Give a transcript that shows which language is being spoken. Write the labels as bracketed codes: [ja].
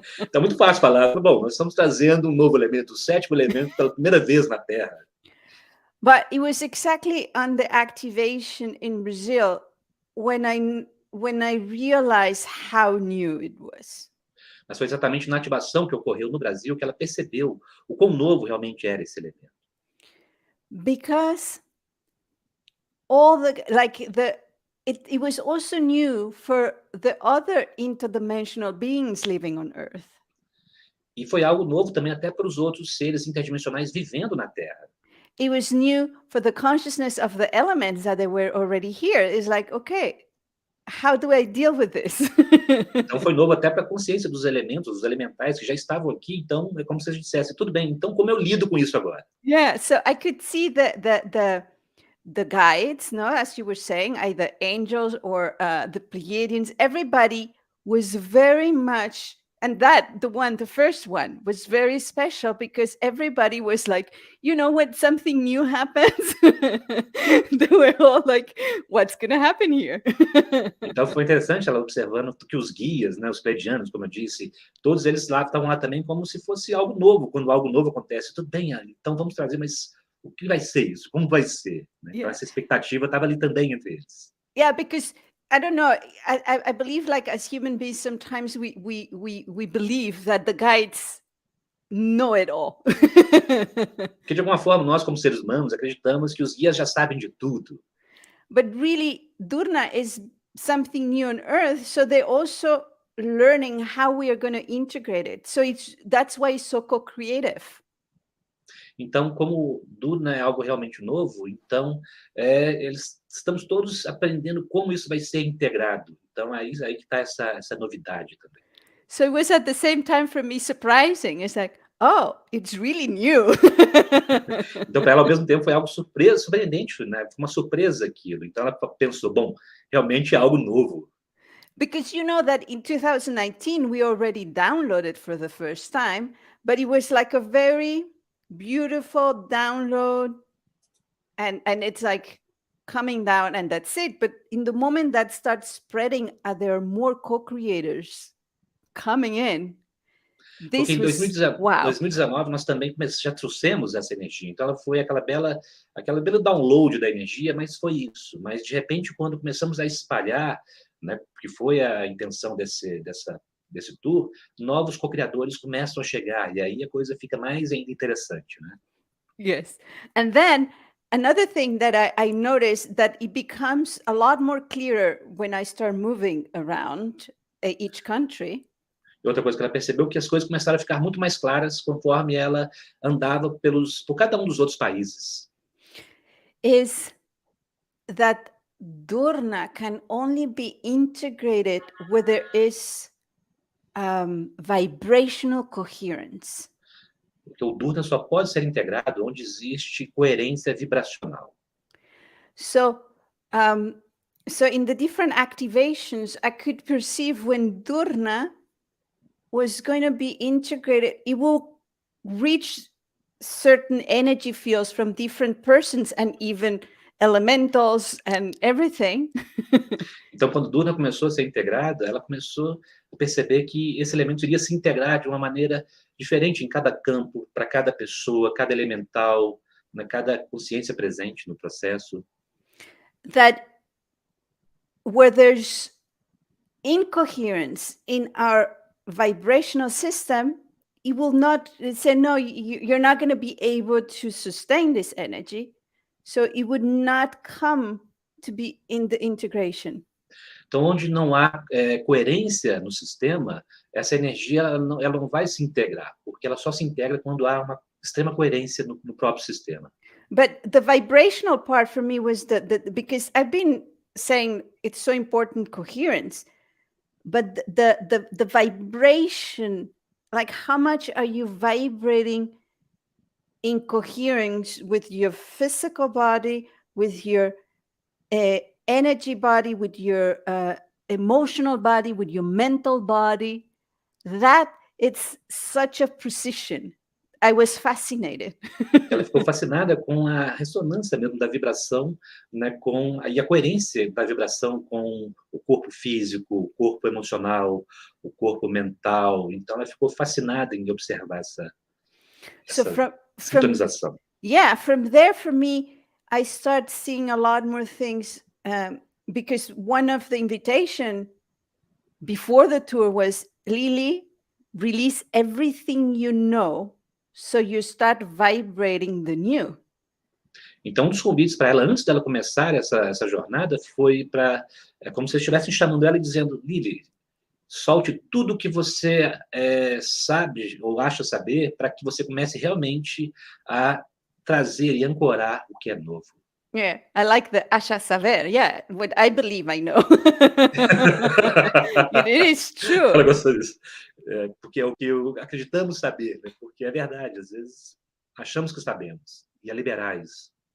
[pt] Tá muito fácil falar, bom, nós estamos trazendo um novo elemento, o sétimo elemento pela primeira vez na Terra. [en] But it was exactly on the activation in Brazil when I realized how new it was. [pt] Mas foi exatamente na ativação que ocorreu no Brasil que ela percebeu o quão novo realmente era esse elemento. [en] Because all the like the it was also new for the other interdimensional beings living on Earth. [pt] E foi algo novo também até para os outros seres interdimensionais vivendo na Terra. [en] It was new for the consciousness of the elements that they were already here. It's like, okay, how do I deal with this? [pt] Então foi novo até para a consciência dos elementos, dos elementais que já estavam aqui. Então é como se a gente dissesse, tudo bem, então como eu lido com isso agora? [en] Yeah, so I could see the guides, no, as you were saying, either angels or the Pleiadians. Everybody was very much, and the first one was very special because everybody was like, when something new happens, they were all like, "What's gonna happen here?" [pt] Então foi interessante ela observando que os guias, né, os pleiadianos, como eu disse, todos eles lá estavam lá também como se fosse algo novo. Quando algo novo acontece, tudo bem, então vamos trazer, mas o que vai ser isso? Como vai ser? Né? Então essa expectativa estava ali também entre eles. [en] Yeah, because I don't know. I believe, like, as human beings, sometimes we believe that the guides know it all. [pt] Porque de alguma forma nós, como seres humanos, acreditamos que os guias já sabem de tudo. [en] But really, dUr-Rna is something new on Earth, so they're also learning how we are going to integrate it. So that's why it's so co-creative. [pt] Então, como dUr-Rna é algo realmente novo, então estamos todos aprendendo como isso vai ser integrado. Então, aí que está essa novidade também. [en] So it was at the same time for me surprising. It's like, oh, it's really new. [pt] Então, para ela, ao mesmo tempo, foi algo surpreendente, né? Foi uma surpresa aquilo. Então, ela pensou, bom, realmente é algo novo. [en] Because you know that in 2019, we already downloaded for the first time, but it was like a very beautiful download, and it's like coming down and that's it. But in the moment that starts spreading, there are more co-creators coming in. [pt] Porque em [en] This was wow. [pt] 2019 nós também já trouxemos essa energia. Então ela foi aquela bela download da energia, mas foi isso. Mas de repente, quando começamos a espalhar, né, que foi a intenção desse tour, novos co-criadores começam a chegar, e aí a coisa fica mais ainda interessante, né? [en] Yes. And then another thing that I noticed, that it becomes a lot more clearer when I start moving around each country. [pt] E outra coisa que ela percebeu, que as coisas começaram a ficar muito mais claras conforme ela andava por cada um dos outros países. [en] Is that dUr-Rna can only be integrated where there is vibrational coherence. [pt] Porque o dUr-Rna só pode ser integrado onde existe coerência vibracional. [en] So in the different activations, I could perceive when dUr-Rna was going to be integrated, it will reach certain energy fields from different persons and even elementals and everything. [pt] Então, quando dUr-Rna começou a ser integrada, ela começou a perceber que esse elemento iria se integrar de uma maneira diferente em cada campo, para cada pessoa, cada elemental, né, cada consciência presente no processo. [en] That where there's incoherence in our vibrational system, it will not say, no, you're not going to be able to sustain this energy. So it would not come to be in the integration. [pt] Então, onde não há coerência no sistema, essa energia ela não vai se integrar, porque ela só se integra quando há uma extrema coerência no próprio sistema. [en] But the vibrational part for me was because I've been saying it's so important, coherence, but the vibration, like how much are you vibrating in coherence with your physical body, with your energy body, with your emotional body, with your mental body, that it's such a precision. I was fascinated. [pt] Ela ficou fascinada com a ressonância mesmo da vibração, né, e a coerência da vibração com o corpo físico, o corpo emocional, o corpo mental. Então ela ficou fascinada em observar [en] So [pt] essa [en] from [pt] sintonização. [en] yeah, from there for me, I start seeing a lot more things, because one of the invitation before the tour was, Lily, release everything you know, so you start vibrating the new. [pt] Então, um dos convites para ela, antes dela começar essa jornada, foi para... É como se eles estivessem chamando ela e dizendo, Lily, solte tudo que você sabe ou acha saber para que você comece realmente a trazer e ancorar o que é novo. [en] Yeah, I like the [pt] acha saber. [en] Yeah, what I believe I know. It is true. [pt] Ela gostou disso. Porque é o que acreditamos saber, né? Porque é verdade, às vezes achamos que sabemos, e é liberar isso.